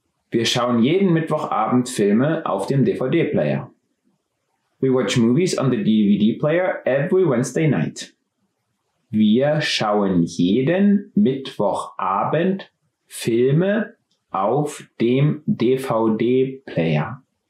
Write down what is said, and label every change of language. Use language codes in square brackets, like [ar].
[de] Wir schauen jeden Mittwochabend Filme auf dem DVD-Player. [en] We watch movies on the DVD-Player every Wednesday night. [de] Wir schauen jeden Mittwochabend Filme auf dem DVD-Player.